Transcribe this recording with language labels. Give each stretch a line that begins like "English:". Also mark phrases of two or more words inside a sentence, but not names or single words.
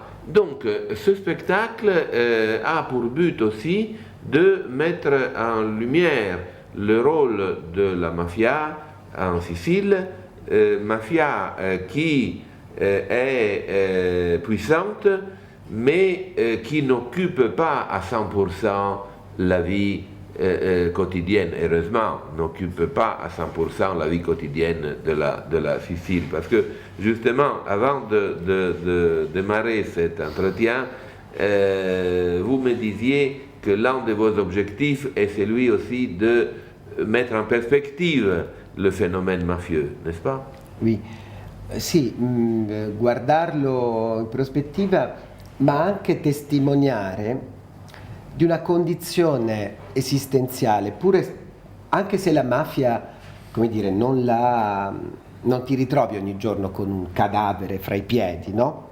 French: Donc, ce spectacle a pour but aussi de mettre en lumière le rôle de la mafia en Sicile, mafia qui est puissante, mais qui n'occupe pas à 100% la vie quotidienne, heureusement, n'occupe pas à 100% la vie quotidienne de la Sicile. Parce que, justement, avant de démarrer cet entretien, vous me disiez que l'un de vos objectifs est celui aussi de mettre en perspective le phénomène mafieux, n'est-ce pas? Oui,
Italian: sì, guardarlo in prospettiva, ma anche testimoniare di una condizione esistenziale, anche se la mafia, come dire, non ti ritrovi ogni giorno con un cadavere fra i piedi, no?